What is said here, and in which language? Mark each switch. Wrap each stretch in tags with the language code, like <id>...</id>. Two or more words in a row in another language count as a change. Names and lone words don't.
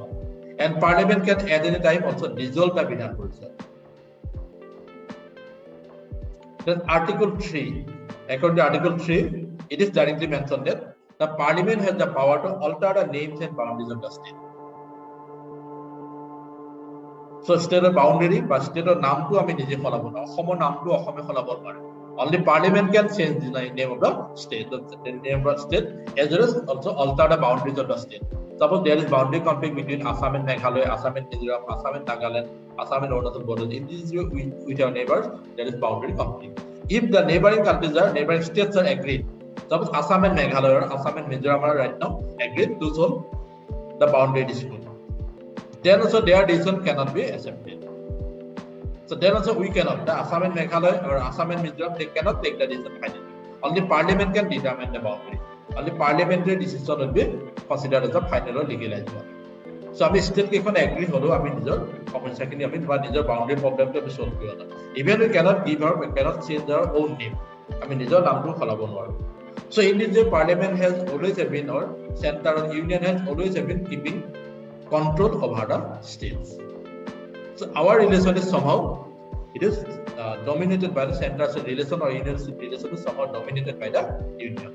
<en>And parliament can at any time also dissolve the Vidhan Parishad. Then Article 3. According to Article 3, it is directly mentioned that the parliament has the power to alter the names and boundaries of the state. So state boundary</en> <as>বা state নামটো আমি নিজে ফলাব না অসমৰ নামটো অসমে ফলাব পাৰে</as> <en>Only Parliament can change the name of the state, the name of the state, as well as also alter the boundaries of the state. Suppose there is boundary conflict between Assam and Meghalaya, Assam and Mizoram, Assam and Nagaland, Assam and Arunachal borders. In these with our neighbors, there is boundary conflict. If the neighboring states are agreed, suppose Assam and Meghalaya, Assam and Mizoram are right now agreed to solve the boundary dispute, then also their decision cannot be accepted. So then also we cannot, the Assam and Meghalaya or Assam and Mizoram, they cannot take the decision finally. Only Parliament can determine the boundary. Only parliamentary decision will be considered as a final or legalized one.</en> <as>So আমি state কেইখন agree হলো আমি নিজৰ সমস্যাখিনি আমি বা নিজৰ</as> <en>boundary problem</en> <as>টো solve কৰিব না.</as> <en>Even we cannot give our, we cannot change our own name.</en> <as>আমি নিজৰ নামটো সলাব নোৱাৰো.</as> <en>So in this way, Parliament has always been, or center or union has always been keeping control over the states. So our relation is somehow, it is dominated by the central relation, or union relation is somehow dominated by the union.</en>